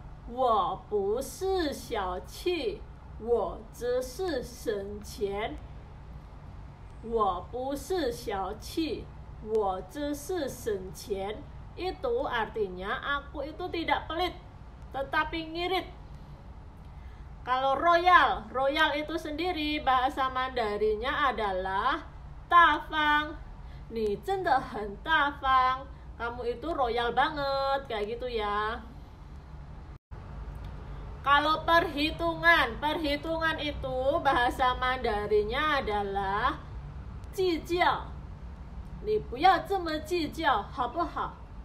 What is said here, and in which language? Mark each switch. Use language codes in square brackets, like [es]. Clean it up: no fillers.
[zh] 我不是小气，我只是省钱。我不是小气，我只是省钱。 [id] Itu artinya aku itu tidak pelit, tetapi ngirit. Kalau royal itu sendiri bahasa Mandarinnya adalah dafang. [zh] Ni zenda hen dafang. [id] Kamu itu royal banget, kayak gitu ya. Kalau perhitungan itu bahasa Mandarinnya adalah 计较. [zh] 你不要这么计较，好不好？